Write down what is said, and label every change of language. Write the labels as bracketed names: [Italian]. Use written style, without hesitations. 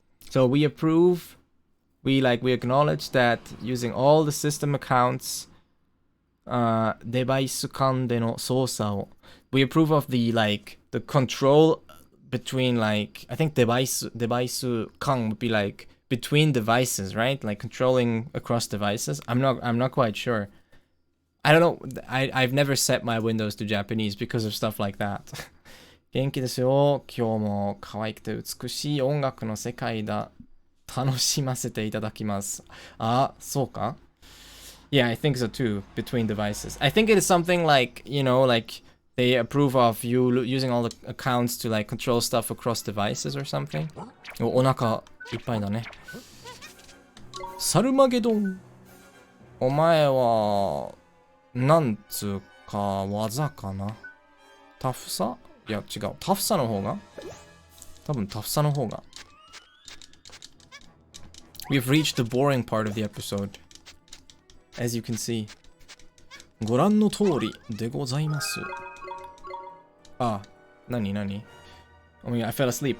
[English] So we approve, we acknowledge that using all the system accounts, device [Japanese] 間での操作を [English] we approve of the control between I think device [Japanese] 間 [English] would be like between devices, right? Like controlling across devices. I'm not quite sure. I don't know. I've never set my Windows to Japanese because of stuff like that. [Japanese] 元気ですよ。今日も可愛くて美しい音楽の世界だ。楽しませていただきます。あ、そうか? [English] Yeah, I think so too, between devices. I think it is something like, you know, like they approve of you using all the accounts to like control stuff across devices or something. [Japanese] お腹いっぱいだね。サルマゲドン。お前は、なんつうか技かな。タフさ？いや違う。タフさの方が？多分タフさの方が。 [English] We've reached the boring part of the episode. As you can see. [Japanese] ご覧の通りでございます。あ、何 [English] Oh my god, I fell asleep.